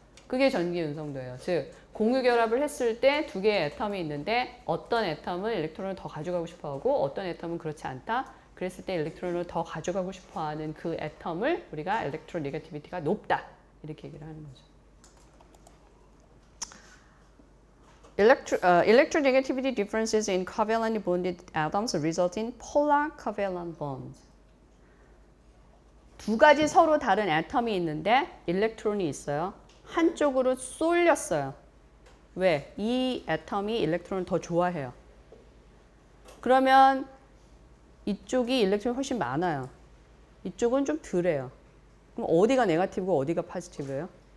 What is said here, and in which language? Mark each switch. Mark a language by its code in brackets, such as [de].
[ko] 그게 전기 운송도예요. 즉 공유 결합을 했을 때 두 개의 애텀이 있는데 어떤 애텀은 일렉트론을 더 가져가고 싶어하고 어떤 애텀은 그렇지 않다. 그랬을 때 일렉트론을 더 가져가고 싶어하는 그 애텀을 우리가 일렉트로네가티비티가 높다. 이렇게 얘기를 하는 거죠. [en] Electronegativity differences in covalently bonded atoms result in polar covalent bonds. [ko] 두 가지 서로 다른 애텀이 있는데 일렉트론이 있어요. 한쪽으로 쏠렸어요. 왜? 이 애텀이 일렉트론을 더 좋아해요. 그러면 이쪽이 일렉트론이 훨씬 많아요. 이쪽은 좀 덜해요. 그럼 어디가 네거티브고 어디가 포지티브예요?